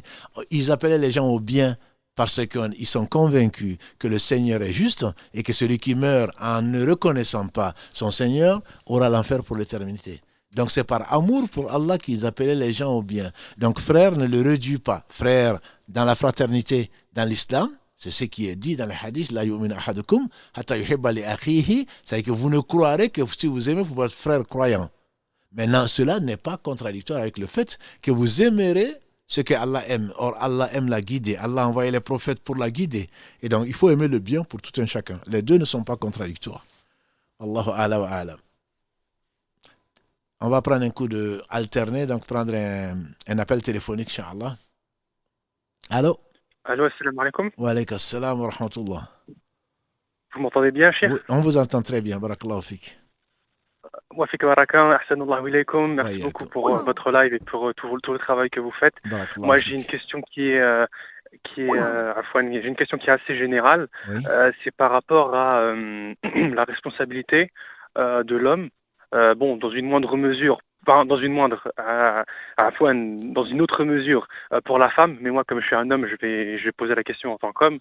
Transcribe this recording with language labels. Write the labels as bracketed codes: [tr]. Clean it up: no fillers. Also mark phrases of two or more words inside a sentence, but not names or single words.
[fr] Ils appelaient les gens au bien parce qu'ils sont convaincus que le Seigneur est juste et que celui qui meurt en ne reconnaissant pas son Seigneur aura l'enfer pour l'éternité. Donc c'est par amour pour Allah qu'ils appelaient les gens au bien. Donc frère ne le réduit pas. Frère dans la fraternité, dans l'islam, c'est ce qui est dit dans les hadiths, [ar] لا يؤمن أحدكم حتى يحب لأخيه, [fr] c'est que vous ne croirez que si vous aimez pour votre frère croyant. Maintenant, cela n'est pas contradictoire avec le fait que vous aimerez ce que Allah aime. Or, Allah aime la guider. Allah a envoyé les prophètes pour la guider. Et donc, il faut aimer le bien pour tout un chacun. Les deux ne sont pas contradictoires. [ar] الله أعلى وأعلم. [fr] On va prendre un coup de alterner, donc prendre un appel téléphonique, Inch'Allah. Allô? Allô, [ar] السلام عليكم. وعليكم السلام ورحمة الله. [fr] Vous m'entendez bien, cher? Oui, on vous entend très bien. [ar] بارك الله فيك. [fr] Moi, [ar] فيك بركة، أحسن الله إليكم. Wa [fr] Merci beaucoup [ar] yakum. [fr] pour votre live et pour tout le travail que vous faites. [ar] Barakallahu [fr] Moi, j'ai une [ar] fik. [fr] question j'ai une question qui est assez générale. Oui. C'est par rapport à la responsabilité de l'homme, bon, dans une moindre mesure, pas dans une moindre, à la fois dans une autre mesure pour la femme, mais moi, comme je suis un homme, je vais poser la question en tant qu'homme,